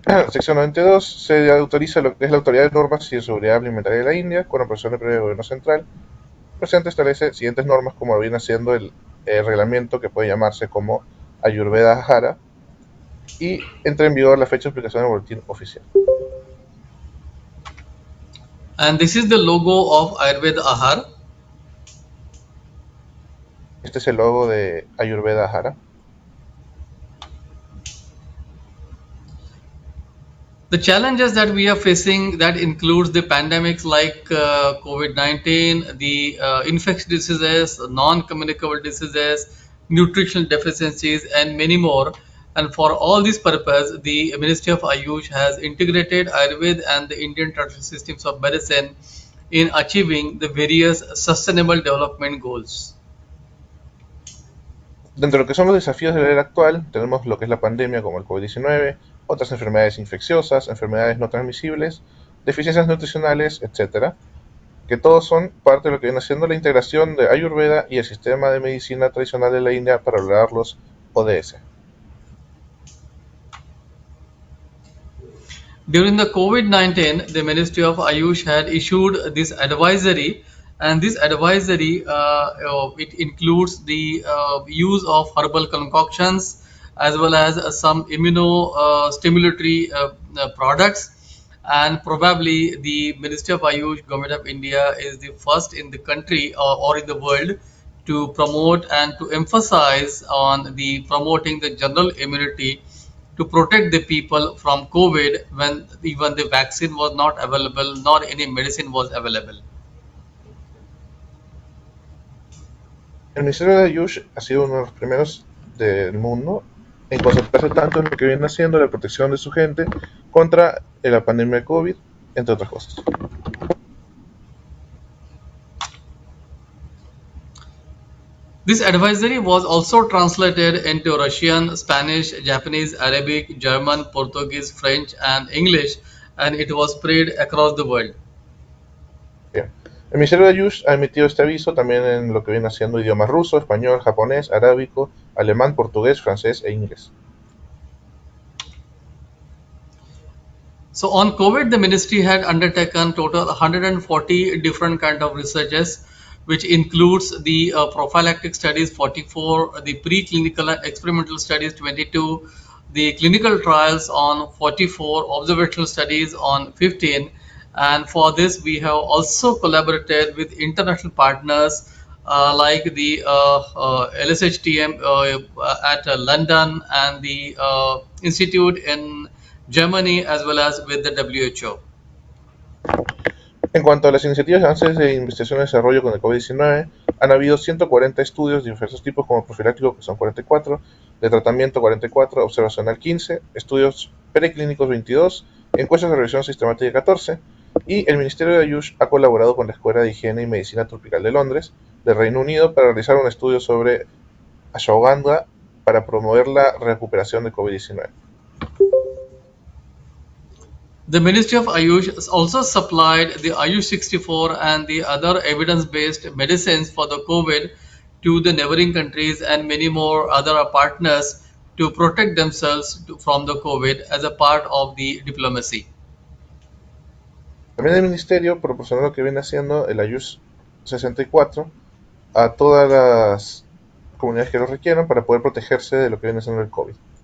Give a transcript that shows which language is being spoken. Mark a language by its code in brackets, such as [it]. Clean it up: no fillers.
[es] Sección 92 se autoriza lo que es la Autoridad de Normas y de Seguridad Alimentaria de la India, con operación de previo gobierno central. El presidente establece siguientes normas, como viene siendo el reglamento que puede llamarse como Ayurveda Ahara, y entra en vigor la fecha de publicación del boletín oficial. [en] And this is the logo of Ayurveda Ahar. [es] Este es el logo de Ayurveda Ahara. [en] The challenges that we are facing, that includes the pandemics like COVID-19, the infectious diseases, non-communicable diseases, nutritional deficiencies, and many more. And for all this purpose, the Ministry of Ayush has integrated Ayurveda and the Indian traditional systems of medicine in achieving the various sustainable development goals. [es] Dentro de lo que son los desafíos de la era actual, tenemos lo que es la pandemia como el COVID-19, otras enfermedades infecciosas, enfermedades no transmisibles, deficiencias nutricionales, etcétera, que todos son parte de lo que viene siendo la integración de Ayurveda y el sistema de medicina tradicional de la India para lograr los ODS. [en] During the COVID-19, the Ministry of Ayush had issued this advisory, and this advisory it includes the use of herbal concoctions as well as some immunostimulatory products. And probably the Ministry of Ayush, Government of India, is the first in the country or in the world to promote and to emphasize on the promoting the general immunity to protect the people from COVID when even the vaccine was not available nor any medicine was available. [es] El Ministerio de Ayush ha sido uno de los primeros del mundo en concentrarse tanto en lo que viene haciendo la protección de su gente contra la pandemia de COVID, entre otras cosas. [en] This advisory was also translated into Russian, Spanish, Japanese, Arabic, German, Portuguese, French, and English, and it was spread across the world. [es] Bien. El Ministerio de Ayush ha emitido este aviso también en lo que viene haciendo idiomas ruso, español, japonés, arábico, alemán, portugués, francés e inglés. [en] So on COVID, the ministry had undertaken total 140 different kind of researches, which includes the prophylactic studies 44, the preclinical and experimental studies 22, the clinical trials on 44, observational studies on 15. And for this, we have also collaborated with international partners like the LSHTM at London and the Institute in Germany, as well as with the WHO. [es] En cuanto a las iniciativas de avances de investigación y desarrollo con el COVID-19, han habido 140 estudios de diversos tipos como profiláctico, que son 44, de tratamiento 44, observacional 15, estudios preclínicos 22, encuestas de revisión sistemática 14, y el Ministerio de Ayush ha colaborado con la Escuela de Higiene y Medicina Tropical de Londres, del Reino Unido, para realizar un estudio sobre ashwagandha para promover la recuperación de COVID-19. [en] The Ministry of Ayush also supplied the Ayush 64 and the other evidence-based medicines for the COVID to the neighboring countries and many more other partners to protect themselves from the COVID as a part of the diplomacy. [es] También el Ministerio proporcionó lo que viene haciendo el Ayush 64 a todas las comunidades que lo requieran para poder protegerse de lo que viene siendo el COVID.